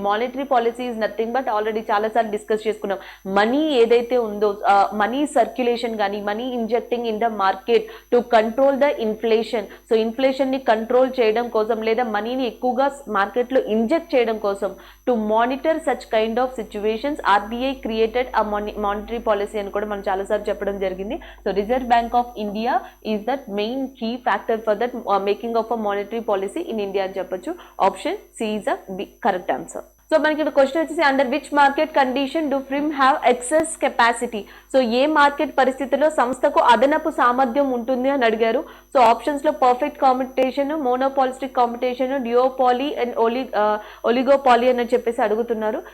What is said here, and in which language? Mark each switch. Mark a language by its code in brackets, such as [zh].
[en] monetary policy is nothing but [te] already చాలాసార్లు discuss చేసుకున్నాం, money ఏదైతే ఉందో మనీ సర్క్యులేషన్ కానీ [en] money injecting in the market to control the inflation, [te] so ఇన్ఫ్లేషన్ని control చేయడం కోసం లేదా మనీని ఎక్కువగా మార్కెట్లో ఇంజెక్ట్ చేయడం కోసం [en] to monitor such kind of situations RBI created a monetary policy [te] అని కూడా మనం చాలాసార్లు చెప్పడం జరిగింది. [en] So reserve bank of India is that main key factor for that making of a monetary policy in India అని చెప్పొచ్చు. Option C is a correct answer. [te] So మనకి ఇక్కడ క్వశ్చన్ వచ్చేసి [en] under which market condition do firms have excess capacity, [te] so ఏ market పరిస్థితిలో సంస్థకు అదనపు సామర్థ్యం ఉంటుంది అని అడిగారు. సో ఆప్షన్స్ లో perfect competition, monopolistic competition, డ్యూఓపాలీ and ఒలిగోపాలీ అని చెప్పేసి అడుగుతున్నారు.